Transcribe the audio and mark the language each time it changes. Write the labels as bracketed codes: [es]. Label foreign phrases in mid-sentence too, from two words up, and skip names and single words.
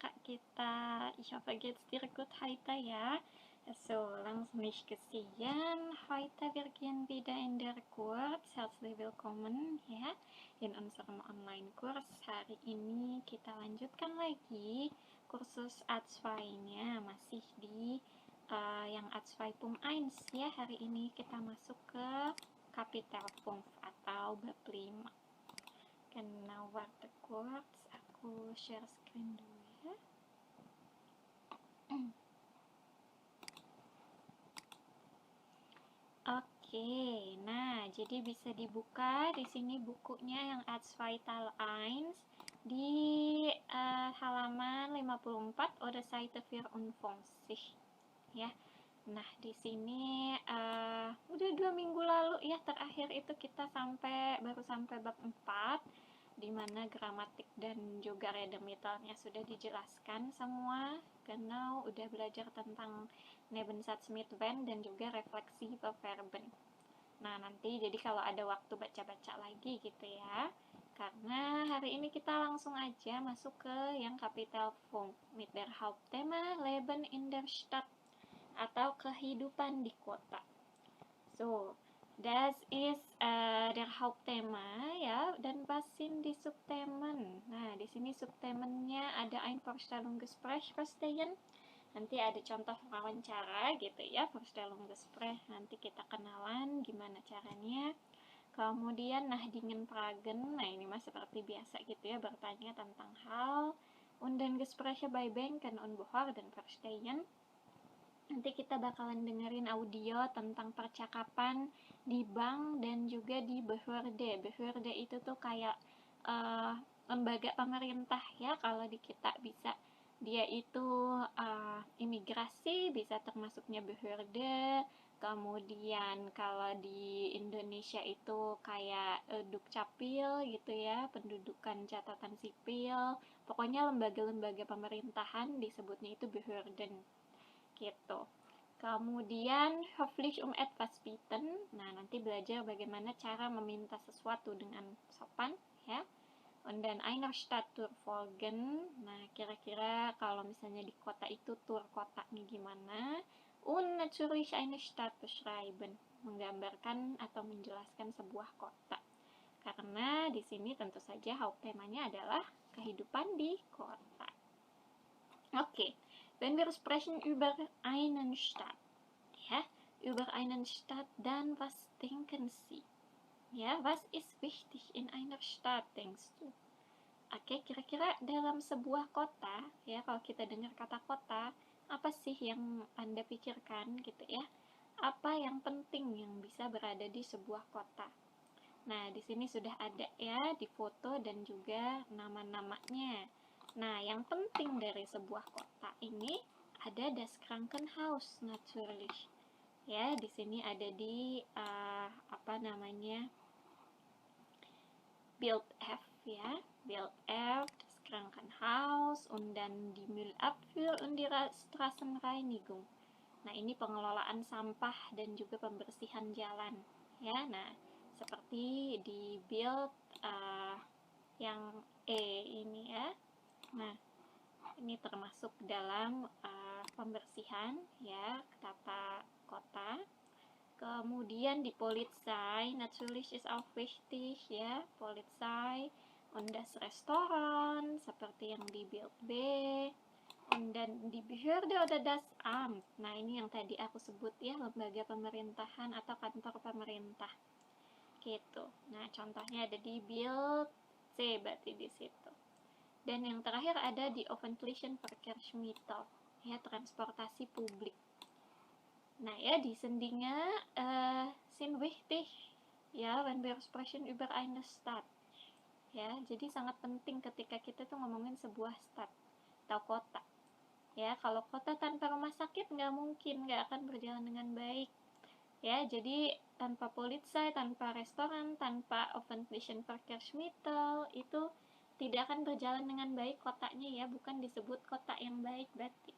[id] kita. [de] Ich hoffe, geht's dir gut heute, ja? So, langsung nicht gesehen. Heute wir gehen wieder in der Kurs. Herzlich willkommen ya in unserem Online-Kurs. [id] Hari ini kita lanjutkan lagi kursus A2-nya, masih di yang A2.1 ya. Hari ini kita masuk ke Kapitelpunkt atau bab 5. [de] Genau, warte kurz, [id] aku share screen dulu ya. Oke, nah jadi bisa dibuka di sini bukunya yang Vital 1 di halaman 54 [de] oder Seite 54 [id] ya. Nah di sini udah 2 minggu lalu ya, terakhir itu kita baru sampai bab 4, di mana gramatik dan juga redemitalnya sudah dijelaskan semua. Genau, udah belajar tentang [de] Nebensatz mit wenn [id] dan juga refleksi verben. Nah, nanti jadi kalau ada waktu baca-baca lagi gitu ya. Karena hari ini kita langsung aja masuk ke yang [de] Kapitelpunkt mit der Hauptthema Leben in der Stadt [id] atau kehidupan di kota. [de] So, das ist der Hauptthema ya, dan was sind die Subthemen? [id] Nah, di sini subthemennya ada [de] ein Vorstellungsgespräch verstehen. [id] Nanti ada contoh wawancara gitu ya, Vorstellungsgespräch. Nanti kita kenalan gimana caranya. Kemudian [de] Nahdingen Pragen. [id] Nah, ini mah seperti biasa gitu ya, bertanya tentang hal. [de] Und den Gespräche bei Banken und Behörden verstehen. [id] Nanti kita bakalan dengerin audio tentang percakapan di bank dan juga di Behörde. Behörde itu tuh kayak lembaga pemerintah ya, kalau di kita bisa dia itu imigrasi, bisa termasuknya Behörde. Kemudian kalau di Indonesia itu kayak Dukcapil gitu ya, pendudukan catatan sipil. Pokoknya lembaga-lembaga pemerintahan disebutnya itu Behörden gitu. [de] Kemudian höflich etwas bitten. [id] Nah, nanti belajar bagaimana cara meminta sesuatu dengan sopan ya. [de] Und dann einer Stadttour folgen. [id] Nah, kira-kira kalau misalnya di kota itu tur kotanya gimana? [de] Und natürlich eine Stadt beschreiben. [id] Menggambarkan atau menjelaskan sebuah kota. Karena di sini tentu saja haupttemanya adalah kehidupan di kota. Oke. [de] Wenn wir sprechen über einen Stadt, ja, über einen Stadt, dann was denken Sie? Ja, was ist wichtig in einer Stadt, denkst du? [id] Oke, kira-kira dalam sebuah kota, ya, kalau kita dengar kata kota, apa sih yang Anda pikirkan gitu ya? Apa yang penting yang bisa berada di sebuah kota? Nah, di sini sudah ada ya, di foto dan juga nama-namanya. Nah, yang penting dari sebuah kota ini ada [de] das Krankenhaus natürlich. [id] Ya, di sini ada di [de] Bild F ya, Bild F, das Krankenhaus, und dann die Müllabfuhr und die Straßenreinigung. [id] Nah, ini pengelolaan sampah dan juga pembersihan jalan ya. Nah, seperti di Bild yang E ini ya. Nah, ini termasuk dalam pembersihan ya, tata kota. Kemudian di [de] Polizei, natürlich ist auch wichtig ya, Polizei und das Restoran [id] seperti yang di [de] Bild B. Und dann di Behörde oder das Amt. [id] Nah, ini yang tadi aku sebut ya, lembaga pemerintahan atau kantor pemerintah. Gitu. Nah, contohnya ada di Bild C berarti di situ. Dan yang terakhir ada di [de] Öffentlichen Verkehrsmittel, [id] ya, transportasi publik. Nah, ya, [de] die Dinge sind wichtig, ya, wenn wir sprechen über eine Stadt. [id] Ya, jadi sangat penting ketika kita tuh ngomongin sebuah stad atau kota. Ya, kalau kota tanpa rumah sakit nggak mungkin, nggak akan berjalan dengan baik. Ya, jadi tanpa Polizei, tanpa restoran, tanpa [de] Öffentlichen Verkehrsmittel [id] itu tidak akan berjalan dengan baik kotanya ya, bukan disebut kota yang baik berarti.